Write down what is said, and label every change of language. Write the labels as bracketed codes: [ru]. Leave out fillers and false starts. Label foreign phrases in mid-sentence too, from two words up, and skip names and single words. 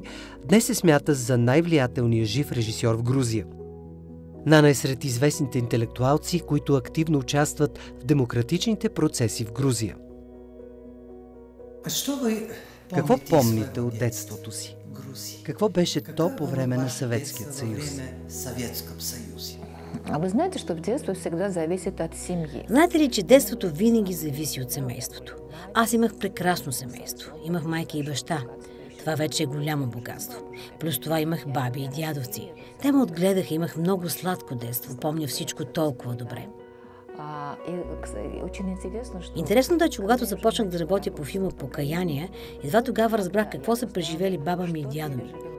[bg] Днес се смята за най-влиятелния жив режисьор в Грузия. Нана е сред известните интелектуалци, които активно участват в демократичните процеси в Грузия. Какво помните от детството си? Какво беше то по време на Съветския съюз? [ru] А вы знаете, что в детстве всегда зависит от семьи? [bg] Знаете ли, че детството винаги зависи от семейството? Аз имах прекрасно семейство. Имах майка и баща. Това вече е голямо богатство. Плюс това имах баби и дядовци. Те ме отгледаха, имах много сладко детство. Помня всичко толкова добре. Интересното е, че когато започнах да работя по филма «Покаяние», едва тогава разбрах какво са преживели баба ми и дядо ми.